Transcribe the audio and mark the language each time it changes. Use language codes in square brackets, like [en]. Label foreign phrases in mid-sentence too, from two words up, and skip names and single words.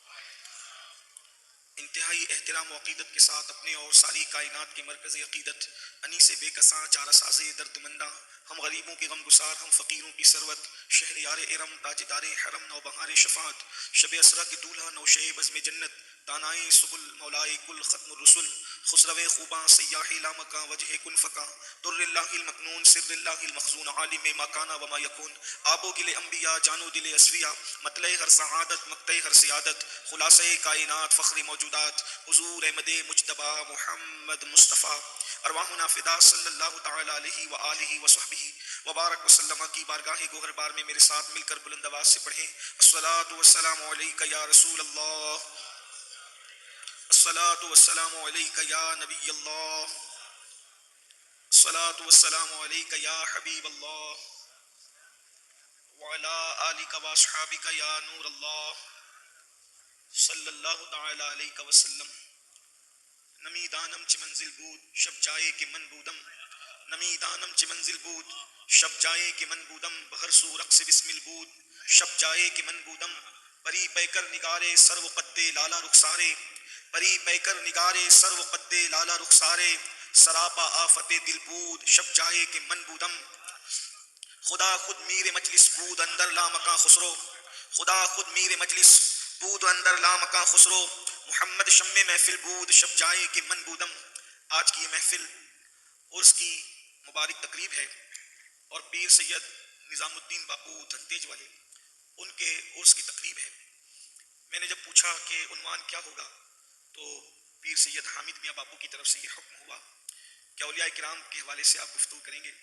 [ur] انتہائی احترام و عقیدت کے ساتھ اپنے اور ساری کائنات کے مرکز عقیدت انیس بے کساں چارہ ساز درد مندہ، ہم غریبوں کے غم گسار، ہم فقیروں کی ثروت، شہریار ارم تاجدار حرم نوبہار شفاعت، شب اسرا کے دولہا نوشے بزم جنت، دانائے سبل مولائے کل ختم الرسل، خسرو خوباں سیاح لامکاں وجہ کن فکاں، [ar] در اللہ المکنون سر اللہ المخزون عالم ما کانا وما یکون، [ur] آب و گل انبیاء جانو دل اسفیاء، مطلع ہر سعادت مقطع ہر سیادت، خلاصہ کائنات فخر موجودات، حضور احمد مجتبی محمد مصطفیٰ، [ar] ارواحنا فدا صلی اللہ تعالی علیہ وآلہ وصحبہ وبارک وسلم [ur] کی بارگاہ گوہر بار میں میرے ساتھ مل کر بلند آواز سے پڑھیں [ar] الصلاۃ والسلام علیک یا رسول اللہ، الصلاۃ والسلام علیک یا نبی اللہ، الصلاۃ والسلام علیک یا حبیب اللہ وعلی آلک واصحابک یا نور اللہ صلی اللہ تعالی علیہ وسلم۔ [fa] نمی دانم چ منزل بود شب جائے کہ من بودم، نمی دانم چ منزل بود شب جائے کہ من بودم، بہر سو رقص بسمل بود شب جائے کہ من بودم، پری پیکر نگارے سر و قد لالا رخسارے، پری پیکر نگارے سر و قد لالا رخسارے، سراپا آفت دل بود شب جائے کہ من بودم، خدا خود میر مجلس بود اندر لامکاں خسرو، خدا خود میر مجلس بود اندر لامکاں خسرو، محمد شم محفل بود شب جائے کہ من بودم۔ [ur] آج کی یہ محفل عرس کی مبارک تقریب ہے اور پیر سید نظام الدین باپو دھنتیج والے ان کے عرس کی تقریب ہے۔ میں نے جب پوچھا کہ عنوان کیا ہوگا تو پیر سید حامد میاں باپو کی طرف سے یہ حکم ہوا کہ اولیاء کرام کے حوالے سے آپ گفتگو کریں گے۔